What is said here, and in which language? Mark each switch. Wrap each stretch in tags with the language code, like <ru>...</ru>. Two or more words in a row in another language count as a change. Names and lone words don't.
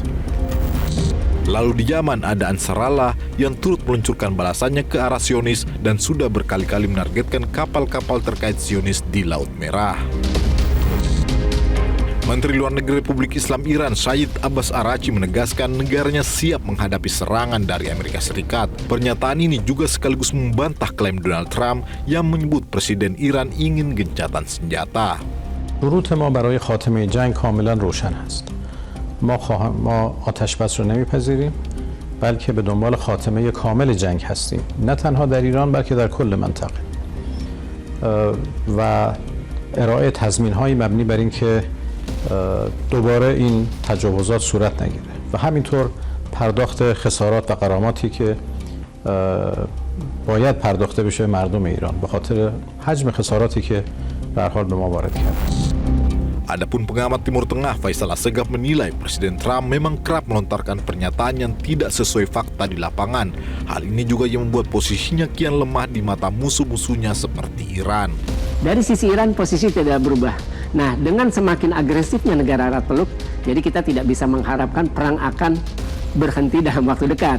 <id>Lalu di Yaman ada Ansarallah yang turut meluncurkan balasannya ke arah Zionis dan sudah berkali-kali menargetkan kapal-kapal terkait Zionis di Laut Merah. Menteri Luar Negeri Republik Islam Iran Syed Abbas Araghchi menegaskan negaranya siap menghadapi serangan dari Amerika Serikat. Pernyataan ini juga sekaligus membantah klaim Donald Trump yang menyebut Presiden Iran ingin gencatan senjata.</id> <fa>شروط ما برای خاتمه جنگ کاملا روشن است. ما آتش بس رو نمیپذیریم بلکه به دنبال خاتمه کامل جنگ هستیم. نه تنها در ایران بلکه در کل منطقه. و ارائه تضمین‌های مبنی بر اینکه دوباره این تجاوزات صورت نگیره و همینطور پرداخت خسارات و غراماتی که باید پرداخته بشه مردم ایران به خاطر حجم خساراتی که به هر حال به ما وارد کرده.</fa> <id>Adapun pengamat Timur Tengah Faisal Assegaf menilai Presiden Trump memang kerap melontarkan pernyataan yang tidak sesuai fakta di lapangan. Hal ini juga yang membuat posisinya kian lemah di mata musuh-musuhnya seperti Iran. Dari sisi Iran posisi tidak berubah. Nah, dengan semakin agresifnya negara Arab Peluk, jadi kita tidak bisa mengharapkan perang akan berhenti dalam waktu dekat.</id>